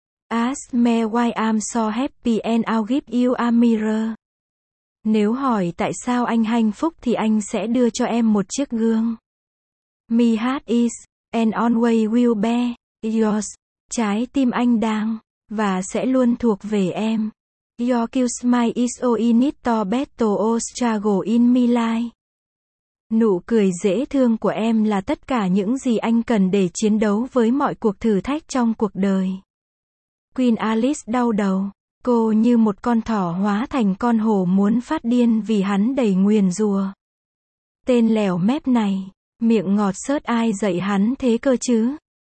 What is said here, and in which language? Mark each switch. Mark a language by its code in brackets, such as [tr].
[en] Ask me why I'm so happy and I'll give you a mirror. [vi] Nếu hỏi tại sao anh hạnh phúc thì anh sẽ đưa cho em một chiếc gương. [en] My heart is and always will be yours. [vi] Trái tim anh đang và sẽ luôn thuộc về em. [en] Your cute smile is all in it to battle all struggle in my life. [vi] Nụ cười dễ thương của em là tất cả những gì anh cần để chiến đấu với mọi cuộc thử thách trong cuộc đời. Queen Alice đau đầu, cô như một con thỏ hóa thành con hổ muốn phát điên vì hắn đầy nguyền rùa. Tên lèo mép này, miệng ngọt xớt ai dạy hắn thế cơ chứ?